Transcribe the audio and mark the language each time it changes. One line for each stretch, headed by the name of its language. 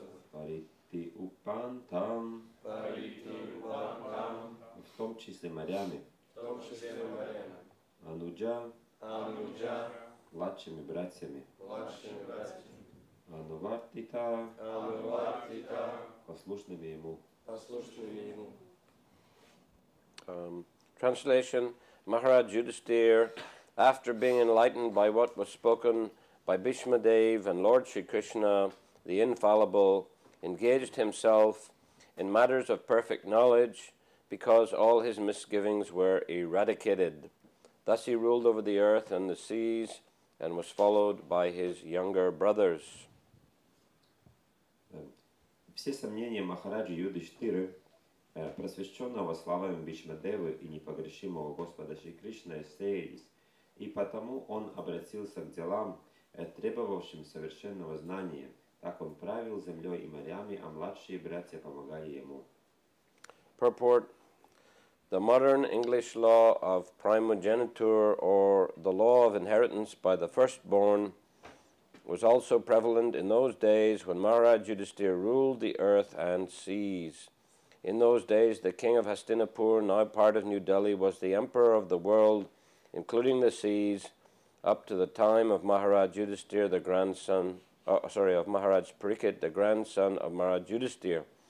Russian: Парити Упантам, в том числе морями. Ануджа, младшими братьями. Анувартита, послушными ему.
English: Translation: Maharaj Yudhisthira, after being enlightened by what was spoken by Bhishma Dev and Lord Shri Krishna, the infallible, engaged himself in matters of perfect knowledge because all his misgivings were eradicated. Thus he ruled over the earth and the seas and was followed by his younger brothers.
Russian: Все сомнения Махараджи Юдхиштиры, просвещенного славами Бишмадевы и непогрешимого Господа Шри Кришны, рассеялись, и потому он обратился к делам, требовавшим совершенного знания. Так он правил землей и морями, а младшие братья помогали ему.
English: Purport: The modern English law of primogeniture, or the law of inheritance by the firstborn, was also prevalent in those days when Maharaj Yudhisthira ruled the earth and seas. In those days, the king of Hastinapur, now part of New Delhi, was the emperor of the world, including the seas, up to the time of Maharaj Yudhisthira, the grandson, of Maharaj Parikshit, the grandson of Maharaj Yudhisthira.